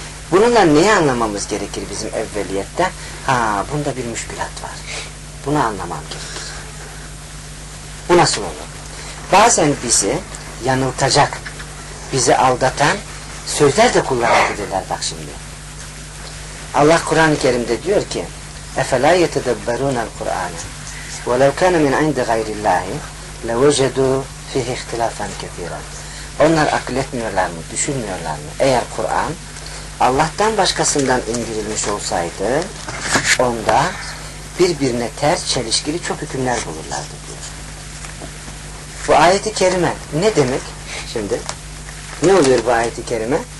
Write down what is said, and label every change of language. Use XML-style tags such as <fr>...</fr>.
<tr>Bununla neyi anlamamız gerekir bizim evveliyette? Ha, bunda bir müşkülat var. Bunu anlamam gerekir. Bu nasıl olur? Bazen bizi yanıltacak, bizi aldatan sözler de kullanabilirler bak şimdi. Allah Kur'an-ı Kerim'de diyor ki,</tr> <ar>اَفَلَا يَتَدَبَّرُونَ الْقُرْآنَ وَلَوْ كَانَ مِنْ عِنْدِ غَيْرِ اللّٰهِ لَوَجَدُوا فِيهِ اِخْتِلَافًا كَثِيرًا.</ar> <tr>Onlar akıl etmiyorlar mı, düşünmüyorlar mı? Eğer Kur'an Allah'tan başkasından indirilmiş olsaydı, onda birbirine ters çelişkili çok hükümler bulurlardı diyor. Bu ayeti kerime ne demek şimdi? Ne oluyor bu ayeti kerime?</tr>